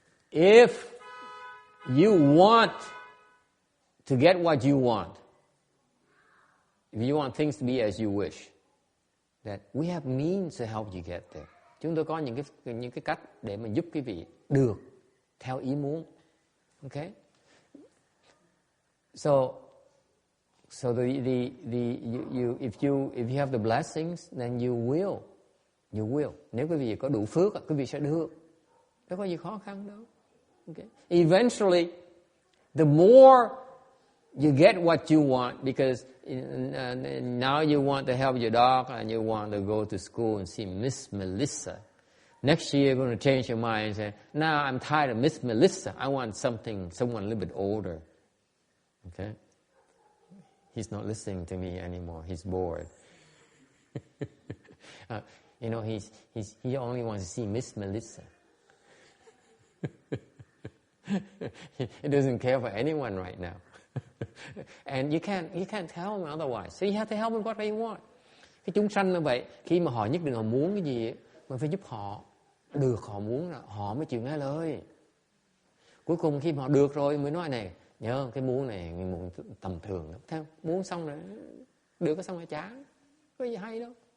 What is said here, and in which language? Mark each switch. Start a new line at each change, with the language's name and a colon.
English: If you want to get what you want, if you want things to be as you wish, that we have means to help you get there.
Vietnamese: Chúng tôi có những cái cách để mà giúp quý vị được theo ý muốn.
English: Okay? So if you have the blessings, then you will.
Vietnamese: Nếu quý vị có đủ phước, quý vị sẽ được. Đâu có gì khó khăn đâu. Okay.
English: Eventually, the more you get what you want, because now you want to help your dog and you want to go to school and see Miss Melissa. Next year, you're going to change your mind and say, now I'm tired of Miss Melissa. I want someone a little bit older. Okay? He's not listening to me anymore. He's bored. He only wants to see Miss Melissa. He doesn't care for anyone right now. And you can't tell him otherwise. So you have to help him what they want.
Vietnamese: Cái chúng sanh như vậy, khi mà họ nhất định họ muốn cái gì, mình phải giúp họ được họ muốn là họ mới chịu nghe lời. Cuối cùng khi mà họ được rồi mới nói này, nhớ cái muốn này muốn tầm thường lắm. Theo muốn xong rồi được cái xong rồi chán, có gì hay đâu.